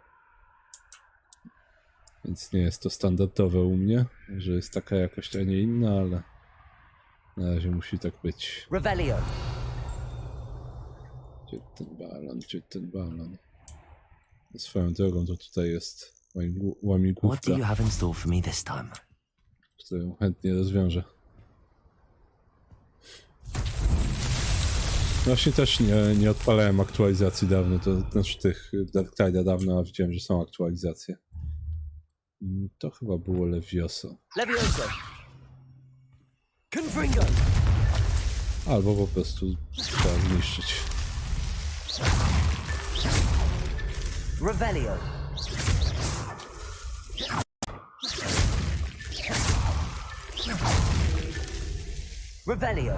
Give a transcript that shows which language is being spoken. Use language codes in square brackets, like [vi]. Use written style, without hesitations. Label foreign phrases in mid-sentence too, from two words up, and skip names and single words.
[pl] Więc nie jest to standardowe u mnie, że jest taka jakość, a nie inna, ale na razie musi tak być. Revelio. Gdzie ten balon, gdzie ten balon? Swoją drogą to tutaj jest łamigłówka, [en] What do you have in store for me this time? [pl] którą chętnie rozwiążę. Właśnie też nie odpalałem aktualizacji dawno, to znaczy tych Dark Tide'a dawno, a widziałem, że są aktualizacje. To chyba było Levioso. Levioso. Confringo. Albo po prostu trzeba zniszczyć. Revelio. Revelio.